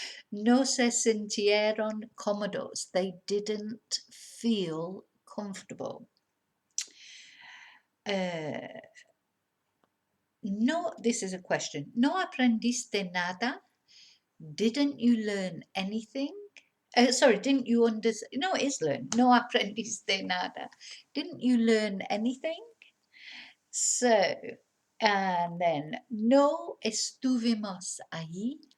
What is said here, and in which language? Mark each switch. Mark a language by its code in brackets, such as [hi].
[es] No se sintieron cómodos. [en] They didn't feel comfortable. No, this is a question. [es] ¿No aprendiste nada? [en] Didn't you learn anything? Didn't you understand? No, it is learn. [es] No aprendiste nada. [en] Didn't you learn anything? So, and then, [es] no estuvimos allí.